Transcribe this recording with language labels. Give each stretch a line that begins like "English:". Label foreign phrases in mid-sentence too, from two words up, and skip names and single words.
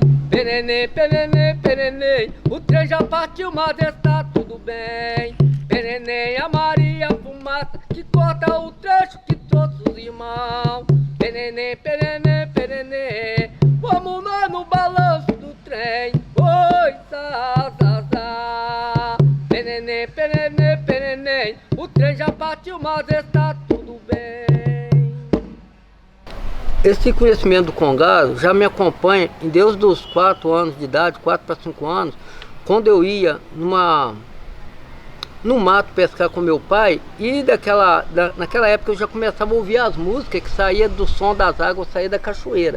Portuguese: Penenê, penenê, penenê, o trem já partiu, mas está tudo bem. Penenê, a Maria Fumaça, que corta o trecho que trouxe os irmãos. Penenê, penenê, penenê, vamos nós no balanço do trem. Oi, sa, sa, sa. Penenê, penenê, penenê, o trem já partiu, mas está tudo bem. Esse conhecimento do congado já me acompanha em desde os 4 anos de idade, 4 para 5 anos, quando eu ia no mato pescar com meu pai, e naquela época eu já começava a ouvir as músicas que saíam do som das águas, saía da cachoeira.